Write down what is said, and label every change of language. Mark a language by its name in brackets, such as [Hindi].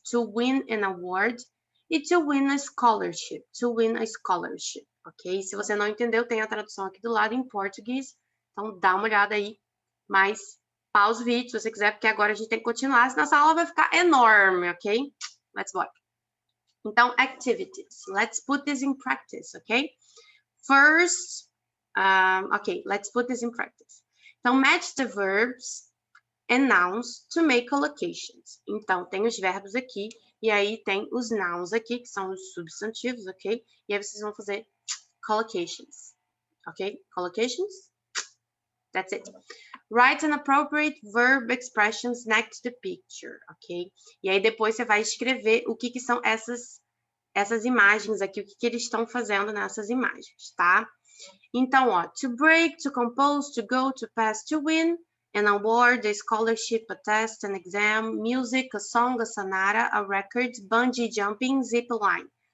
[English] To win an award. E to win a scholarship. To win a scholarship. Ok? [Portuguese] Se você não entendeu, tem a tradução aqui do lado em português. Então, dá uma olhada aí. Mas, pausa o vídeo se você quiser, porque agora a gente tem que continuar, senão essa aula vai ficar enorme, ok? [English] Let's go. Então, activities. Let's put this in practice, ok? First, ok, let's put this in practice. [Portuguese] Então, [English] match the verbs and nouns to make collocations. [Portuguese] Então, tem os verbos aqui, e aí tem os nouns aqui, que são os substantivos, ok? E aí vocês vão fazer collocations, ok? [English] Collocations? That's it. Write an appropriate verb expressions next to the picture, ok? [Portuguese] E aí depois você vai escrever o que são essas imagens aqui, o que eles estão fazendo nessas imagens, tá? [English] Então, ó, to break, to compose, to go, to pass, to win, an award, a scholarship, a test, an exam, music, a song, a sonata, a record, bungee jumping, zip line.